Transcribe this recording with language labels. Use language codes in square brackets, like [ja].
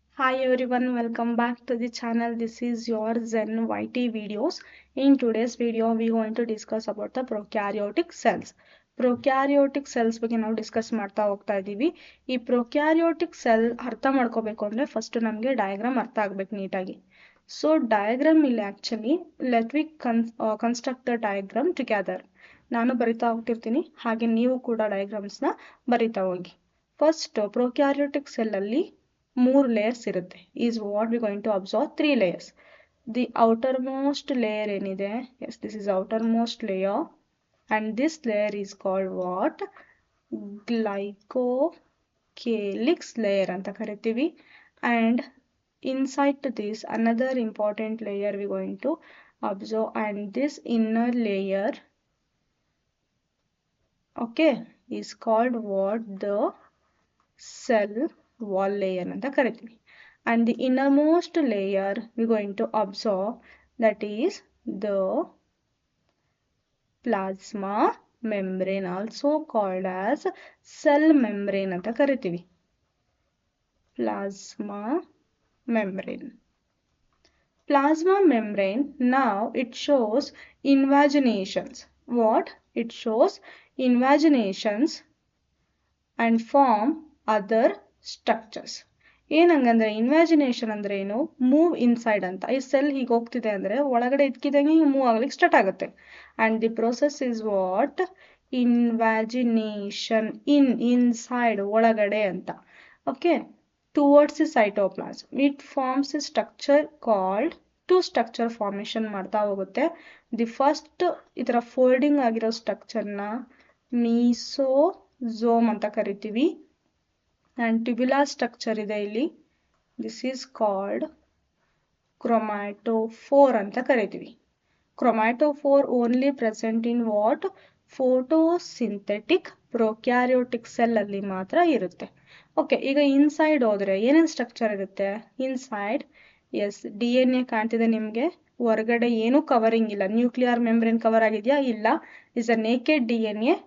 [en] Hi everyone, welcome back to the channel. This is your Zen YT videos. In today's video, we are going to discuss about the prokaryotic cells. [kn] Prokaryotic cells ಬಗ್ಗೆ ನಾವು discuss ಮಾಡ್ತಾ ಹೋಗ್ತಾ ಇದ್ದೀವಿ. ಈ prokaryotic cell ಅರ್ಥ ಮಾಡ್ಕೋಬೇಕು ಅಂದರೆ first ನಮಗೆ ಡಯಾಗ್ರಾಮ್ ಅರ್ಥ ಆಗಬೇಕು ನೀಟಾಗಿ. [en] So diagram ಇಲ್ಲಿ actually let we construct the diagram together. [kn] ನಾನು ಬರಿತಾ ಹೋಗ್ತಿರ್ತೀನಿ, ಹಾಗೆ ನೀವು ಕೂಡ ಡಯಾಗ್ರಾಮ್ಸ್ನ ಬರಿತಾ ಹೋಗಿ. ಫಸ್ಟ್ ಪ್ರೊಕ್ಯಾರಿಯೋಟಿಕ್ ಸೆಲ್ಲಲ್ಲಿ 3 layers ಇರುತ್ತೆ. [en] is what we going to observe 3 layers. The outermost layer [kn] ಏನಿದೆ, [en] yes, this is outermost layer and this layer is called what? Glycocalyx layer [kn] ಅಂತ ಕರಿತೀವಿ. [en] And inside to this another important layer we going to observe, and this inner layer, okay, is called what? The cell wall layer [kn] ಅಂತ ಕರಿತೀವಿ. [en] And the innermost layer we going to observe, that is the plasma membrane, also called as cell membrane [kn] ಅಂತ ಕರಿತೀವಿ. [en] Plasma membrane. Plasma membrane, now it shows invaginations. What? It shows invaginations and form other structures. [kn] ಏನಂಗಂದ್ರೆ ಇನ್ವ್ಯಾಜಿನೇಷನ್ ಅಂದ್ರೆ ಏನು? [en] move inside [kn] ಅಂತ. ಈ cell ಹೀಗೆ ಹೋಗ್ತಿದೆ ಅಂದ್ರೆ ಒಳಗಡೆ ಇದ್ಕಿದಂಗೆ ಮೂವ್ ಆಗ್ಲಿಕ್ಕೆ ಸ್ಟಾರ್ಟ್ ಆಗುತ್ತೆ. [en] And the process is what? Invagination. Inside [kn] ಒಳಗಡೆ ಅಂತ. [en] okay, towards the cytoplasm it forms a structure called, 2 structure formation [kn] ಮಾಡ್ತಾ ಹೋಗುತ್ತೆ. ದಿ ಫಸ್ಟ್ ಈ ತರ ಫೋಲ್ಡಿಂಗ್ ಆಗಿರೋ ಸ್ಟ್ರಕ್ಚರ್ನ ಮೀಸೋಝೋಮ್ ಅಂತ ಕರಿತೀವಿ. [en] and tubular structure [kn] ಇದೆ ಇಲ್ಲಿ, [en] this is called chromatophore [kn] ಅಂತ ಕರಿತೀವಿ. [en] chromatophore only present in what? [kn] photosynthetic prokaryotic cell ಅಲ್ಲಿ ಮಾತ್ರ ಇರುತ್ತೆ. ಓಕೆ, ಈಗ ಇನ್ಸೈಡ್ ಹೋದ್ರೆ ಏನೇನು ಸ್ಟ್ರಕ್ಚರ್ ಇರುತ್ತೆ ಇನ್ಸೈಡ್? ಎಸ್, DNA ಕಾಣ್ತಿದೆ ನಿಮಗೆ. ಹೊರಗಡೆ ಏನು ಕವರಿಂಗ್ ಇಲ್ಲ. ನ್ಯೂಕ್ಲಿಯರ್ ಮೆಂಬ್ರೇನ್ ಕವರ್ ಆಗಿದೆಯಾ? ಇಲ್ಲ. [en] Is a naked DNA.